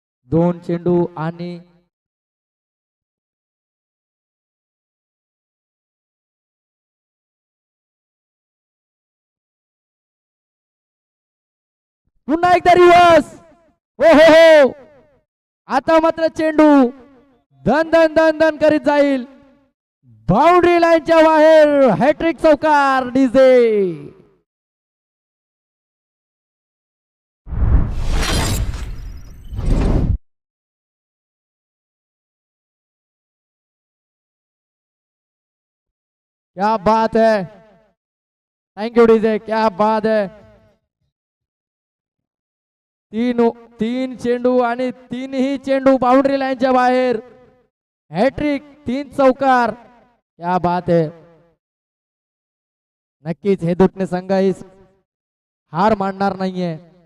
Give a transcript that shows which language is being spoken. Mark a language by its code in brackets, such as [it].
[mr] 2 चेंडू आणि पुन्हा एकदा रिव्हर्स. हो हो हो. आता मात्र चेंडू धन धन धन धन करीत जाईल बाउंड्री लाईनच्या बाहेर. हॅट्रिक चौकार. [hi] डीजे क्या बात है. Thank you DJ. क्या बात है. [mr] तीन चेंडू आणि तीनही चेंडू बाउंड्री लाईनच्या बाहेर. हॅट्रिक, 3 चौकार. क्या बात आहे. नक्कीच हे दुटणे संघ हार मानणार नाहीये.